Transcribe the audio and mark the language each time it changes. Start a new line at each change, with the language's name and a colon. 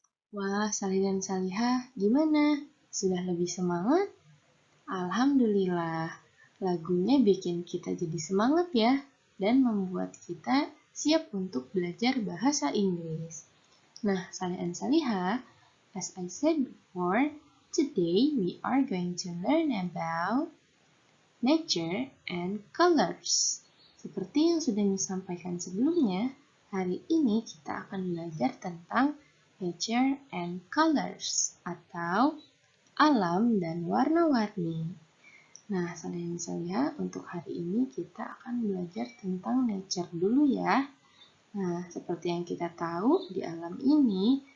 Indonesian: Wah, Salih dan Salihah, gimana? Sudah lebih semangat? Alhamdulillah, lagunya bikin kita jadi semangat ya, dan membuat kita siap untuk belajar bahasa Inggris.
English: Nah, Salih dan Salihah, as I said before, today we are going to learn about nature and colors.
Indonesian: Seperti yang sudah disampaikan sebelumnya, hari ini kita akan belajar tentang
English: nature and colors
Indonesian: atau alam dan warna-warni. Nah, Salih dan Salihah, untuk hari ini kita akan belajar tentang nature dulu ya. Nah, seperti yang kita tahu, di alam ini